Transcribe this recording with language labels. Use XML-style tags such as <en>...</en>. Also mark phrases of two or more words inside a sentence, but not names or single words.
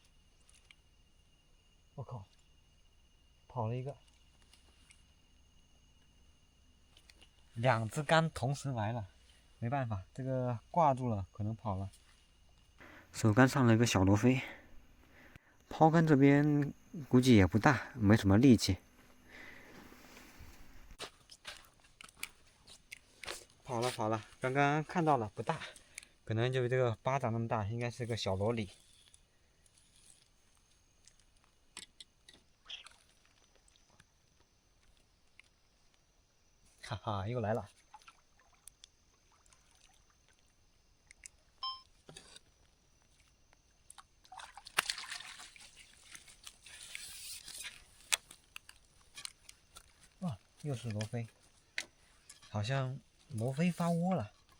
<zh>我靠，跑了一个，两只竿同时来了，没办法，这个挂住了，可能跑了。手竿上了一个小罗非，抛竿这邊估計也不大，沒什麼力氣。跑了跑了，剛剛看到了，不大，可能就這個巴掌那麼大，應該是個小羅里。哈哈，又來了。哇，又是羅非，好像羅非發窩了。</zh>